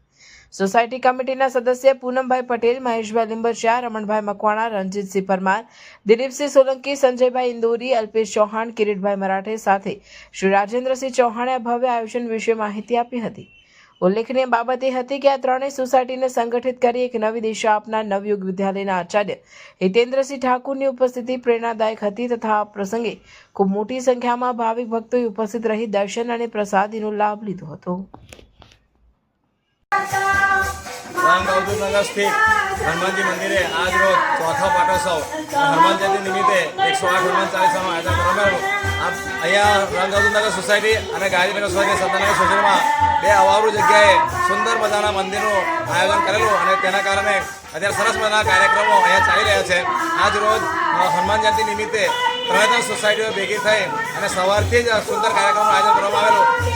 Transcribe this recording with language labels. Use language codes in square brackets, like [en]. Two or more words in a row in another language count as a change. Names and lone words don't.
[gu] સોસાયટી કમિટીના સદસ્ય પૂનમભાઈ પટેલ, મહેશભાઈ લીંબચિયા, રમણભાઈ મકવાણા, રણજીતસિંહ પરમાર, દિલીપસિંહ સોલંકી, સંજયભાઈ ઇન્દોરી, અલ્પેશ ચૌહાણ, કિરીટભાઈ મરાઠે સાથે શ્રી રાજેન્દ્રસિંહ ચૌહાણે આ ભવ્ય આયોજન વિશે માહિતી આપી હતી। ઉલ્લેખનીય બાબત એ હતી કે આ ત્રણેય સોસાયટીને સંગઠિત કરી એક નવી દિશા આપનાર નવયુગ વિદ્યાલયના આચાર્ય હિતેન્દ્રસિંહ ઠાકુરની ઉપસ્થિતિ પ્રેરણાદાયક હતી તથા આ પ્રસંગે ખૂબ મોટી સંખ્યામાં ભાવિક ભક્તોએ ઉપસ્થિત રહી દર્શન અને પ્રસાદીનો લાભ લીધો હતો। રંગ અવધૂત નગર સ્થિત હનુમાન જી મંદિર આજ રોજ ચોથા પાટોત્સવ હનુમાન જયંતિ નિમિત્તે 108 હનુમાન चालीसाનું આયોજન કરવામાં આવ્યું। અહીંયા રંગ અવધૂત નગર સોસાયટી અને ગાયત્રીનગર સોસાયટી, સરદારનગર સોસાયટીમાં બે અવારું જગ્યાએ સુંદર મજાના મંદિરનું આયોજન કરેલું અને તેના કારણે અત્યારે સરસ મજાના કાર્યક્રમો અહીંયા ચાલી રહ્યા છે। આજ રોજ હનુમાન જયંતિ નિમિત્તે ત્રણેય સોસાયટીઓ ભેગી થઈ અને સવારથી જ સુંદર કાર્યક્રમનું આયોજન કરવામાં આવેલું।